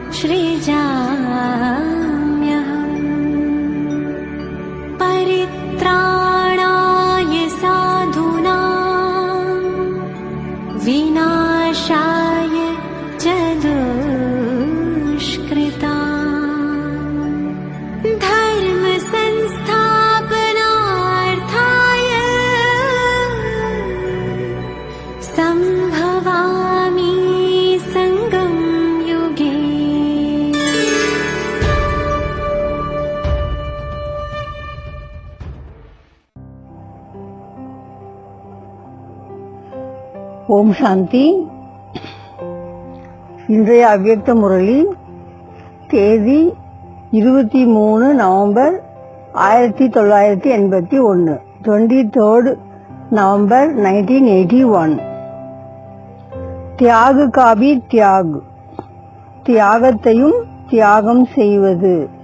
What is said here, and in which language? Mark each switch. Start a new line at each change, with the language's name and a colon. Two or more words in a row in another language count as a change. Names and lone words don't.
Sanskrit: सृजाम्यहम् परित्राणाय साधूनां विनाशाय च दुष्कृताम् धर्म संस्थापनार्थाय संभवामि संगम युगे।
Tamil: ஓம் சாந்தி. இன்றைய அவ்யக்த முரளி தேதி 23 நவம்பர் 1981, 23rd நவம்பர் 1981.
Hindi: त्याग का भी त्याग,
Tamil: தியாகத்தையும் தியாகம் செய்வது.